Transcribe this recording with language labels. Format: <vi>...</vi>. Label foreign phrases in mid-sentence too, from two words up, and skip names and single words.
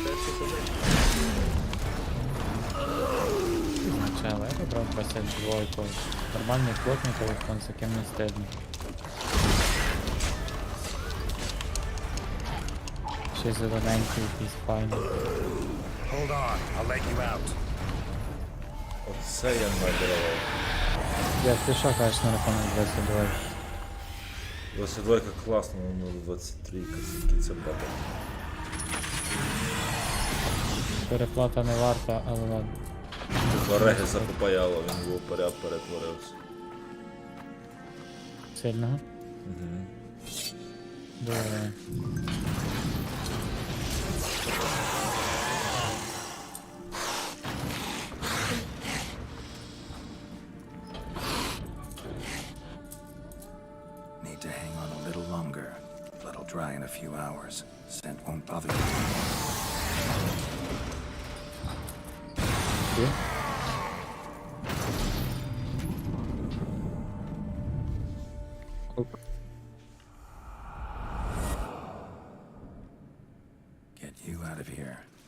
<uk>Це все подейти. Сначала я вибрав 22. Нормальний плотний телефон, з яким не стидно. Ще й зелененький, якийсь файний.</uk> <en>Hold on, I'll let you out.</en> <uk>Оце я набирав. Я ти що кажеш на рахунок 22? 22 класно, ну 23 скільки це бата. Переплата не варта, але ладно. Тут Регіса попаяло, він в упоряд перетворився. Сильного? Добре.</uk> <en>Need to hang on a little longer. Blood'll dry in a few hours. Scent won't bother you.</en> <uk>Ти? Оп.</uk> <en>Get you out of here.</en>